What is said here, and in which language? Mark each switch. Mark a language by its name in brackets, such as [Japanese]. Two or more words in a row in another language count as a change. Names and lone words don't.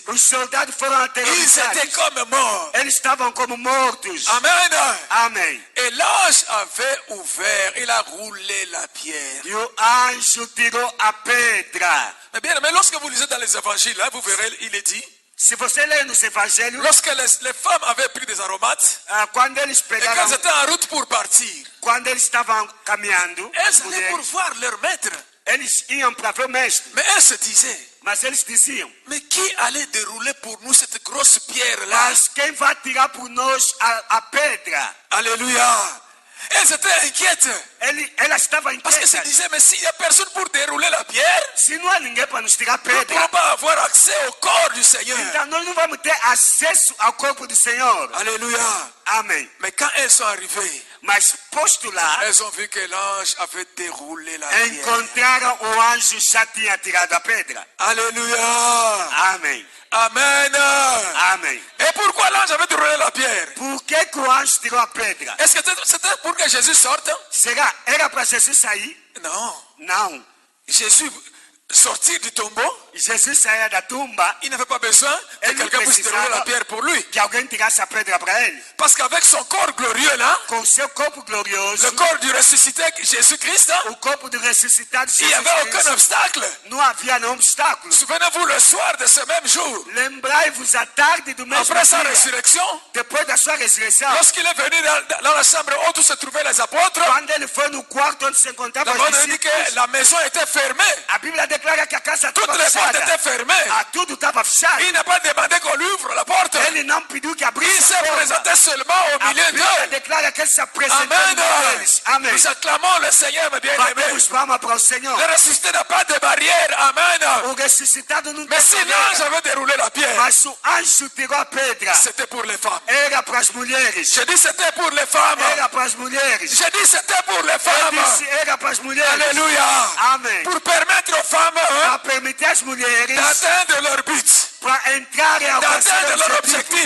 [Portuguese] Os soldados foram [French] Ils étaient [Portuguese] aterrorizados. [French] comme morts. [Portuguese] Eles estavam como mortos. [French] Amen. [Portuguese] Amém. [French] Et l'ange avait ouvert, il a roulé la pierre. [Portuguese] E o anjo tirou a pedra. [French] Mais bien, mais lorsque vous lisez dans les évangiles, hein, vous verrez, il est dit, [Portuguese] Se você ler nos evangelhos, [French] lorsque les femmes avaient pris des aromates, [Portuguese] quando eles [French] et [Portuguese] pegaram, [French] qu'elles étaient en route pour partir, [Portuguese] quando eles estavam caminhando, [French] elles [Portuguese] as [French] allaient pour [Portuguese] mulheres, [French] voir leur maître. [Portuguese] eles iam para ver o mestre. [French] Mais elles se disaient, [Portuguese] Mas eles diziam, [French] mais qui allait dérouler pour nous cette grosse pierre-là? [Portuguese] mas quem vai tirar por nós a pedra? [French] Alléluia. Elles étaient inquiètes. [Portuguese] Ela estava [French] Parce qu'elles se [Portuguese] inquieta. [French] disaient, mais s'il n'y a personne pour dérouler la pierre, [Portuguese] Se não há ninguém para nos tirar a [French] nous ne pourrons [Portuguese] pedra, [French] pas avoir accès au corps du Seigneur. [Portuguese] então nós não vamos ter acesso ao corpo do Senhor. [French] Alléluia. [Portuguese] Amém. [French] Mais quand elles sont arrivées, [Portuguese] Mas posto lá, [French] elles ont vu que l'ange avait déroulé la pierre. [Portuguese] encontraram o anjo já tinha tirado a pedra. [French] Alléluia. [Portuguese] Amém. [French] Amen. [Portuguese] Amém. [French] Et pourquoi l'ange avait déroulé la pierre? [Portuguese] Por que o anjo tirou a pedra? [French] Est-ce que c'était pour que Jésus sorte? [Portuguese] Será? Era para Jesus sair? [French] Non. [Portuguese] Não. [French] Jésus sortir du tombeau, [Portuguese] Jesus saía da tumba [French] il n'avait pas besoin que Elle ne quelqu'un puisse dérouler la pierre pour lui. [Portuguese] que alguém tirasse a pedra para ele. [French] Parce qu'avec son corps glorieux là, [Portuguese] Com seu corpo [French] le [Portuguese] glorioso, [French] corps du ressuscité Jésus-Christ, [Portuguese] o corpo do ressuscitado [French] il n'y [Portuguese] Jesus [French] avait aucun [Portuguese] Cristo, [French] obstacle. [Portuguese] não havia nenhum obstáculo. [French] Souvenez-vous le soir de ce même jour, [Portuguese] Lembrai-vos à tarde do mesmo [French] après sa [Portuguese] dia, [French] résurrection, [Portuguese] depois da sua ressurreição, [French] lorsqu'il est venu dans la chambre où se trouvaient les apôtres, [Portuguese] quando ele foi no quarto onde se encontravam [French] d'abord [Portuguese] os [French] il dit que [Portuguese] discípulos, [French] la maison était fermée. [Portuguese] a Bíblia declara que a casa [French] Toutes [Portuguese] estava [French] les portes [Portuguese] fechada. [French] étaient fermées. [Portuguese] Tudo estava fechado. [French] Il n'a pas demandé qu'on lui ouvre la porte. [Portuguese] Ele não pediu que [French] Il [Portuguese] abrisse [French] s'est [Portuguese] a porta. [French] présenté seulement au [Portuguese] A [French] milieu [Portuguese] Bíblia [French] d'eux. [Portuguese] declara que ele se apresentou [French] Amen. [Portuguese] no meio deles. Amém. [French] Nous acclamons le Seigneur, mes bien-aimés. [Portuguese] Batemos palmas para o Senhor. [French] Le ressuscité n'a pas de barrière. Amen. [Portuguese] O ressuscitado não [French] Mais si [Portuguese] tem [French] l'ange [Portuguese] barreira. [French] avait déroulé la pierre, [Portuguese] Mas o anjo tirou a pedra. [French] c'était pour les femmes. [Portuguese] Era para as mulheres. [French] Je dis c'était pour les femmes. [Portuguese] Era para as mulheres. [French] Je dis c'était pour les [Portuguese] Eu [French] femmes. [Portuguese] disse, era para as mulheres. [French] Alléluia. [Portuguese] Amém. [French] Pour permettre aux femmes [Portuguese] Para permitir às mulheres [French] d'atteindre leur but, [Portuguese] para entrarem e alcançar [French] d'atteindre leur [Portuguese] o objetivo. [French] objectif,